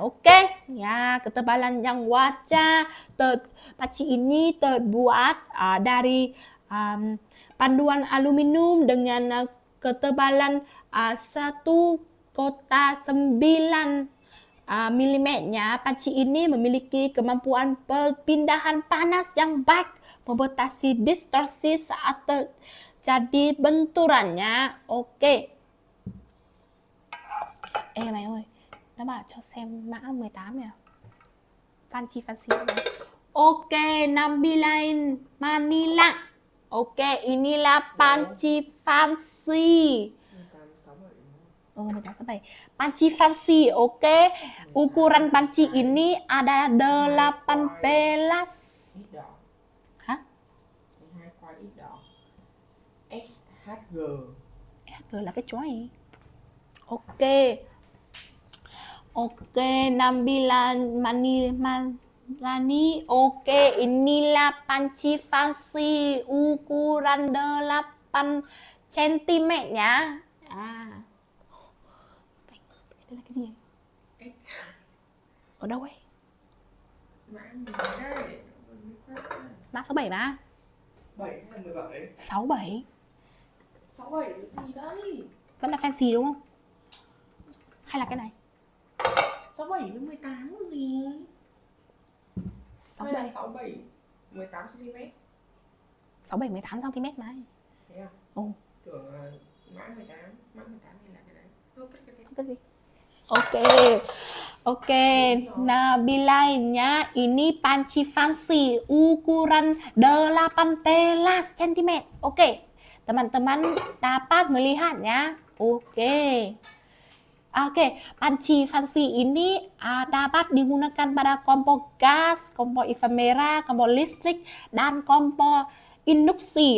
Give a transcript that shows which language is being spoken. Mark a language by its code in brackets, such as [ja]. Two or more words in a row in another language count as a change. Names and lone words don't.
[id] Oke, ya, ketebalan yang wajar. Panci ini terbuat dari panduan aluminium dengan ketebalan 1,9 mm-nya. Panci ini memiliki kemampuan perpindahan panas yang baik, membatasi distorsi saat terjadi benturannya. Oke. [vi] Mày ơi, nó bảo cho xem mã 18 nè. Fancy này. [id] Oke, Nabilain Manila. Oke, inilah panci fancy. 1867. Panci fancy. Oke, ukuran panci ini ada 18. [vi] Hả? SHG. SHG là cái chó gì? [id] Oke, Nabila Manilani. Oke, inilah panci fancy ukuran 8 cm ya. [vi] Đây là cái gì? Ở đâu ấy? Mã 67 mà. 7 hay 17? 67. 67 cái gì đấy? Vẫn là fancy đúng không? Hay là cái này? 67 đến 18 gì? Hay là 67 67 18 cm? 67 18 cm mà. Thế à? Ồ, Tưởng là mã 18 thì là cái đấy. Thôi cái cái gì? [id] Oke, Nabila ya, ini panci fancy ukuran 18 cm. Oke, teman-teman dapat melihatnya. Oke. Oke, panci fancy ini dapat digunakan pada kompor gas, kompor efemera, kompor listrik, dan kompor induksi.